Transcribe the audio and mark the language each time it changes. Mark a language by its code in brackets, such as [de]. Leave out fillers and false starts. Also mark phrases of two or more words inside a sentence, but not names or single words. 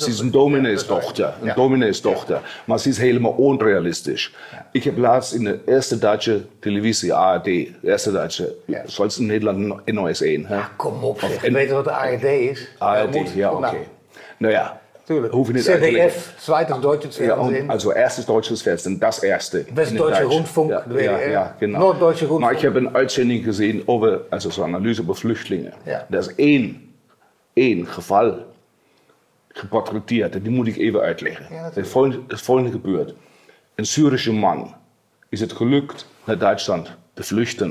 [nl] Ze is een domineesdochter. Een domineesdochter. Maar ze is helemaal onrealistisch. Ja. Ik heb laatst in de eerste Duitse televisie, ARD, de eerste Duitse, zoals in Nederland NOS 1. Ja, kom op, zeg. Je weet wat de ARD is? ARD, ja, oké. Nou ja. ZDF, zweites deutsches Fernsehen. Ja, also erstes deutsches Fernsehen, das erste. West-Deutsche Rundfunk, ja, ja, genau. Noord-Deutsche Rundfunk. Maar ik heb een uitzending gezien over, also zo'n analyse over vluchtelingen. Ja. Er is één geval geportretteerd, die moet ik even uitleggen. Ja, het volgende gebeurt. Een Syrische man is het gelukt naar Duitsland te vluchten.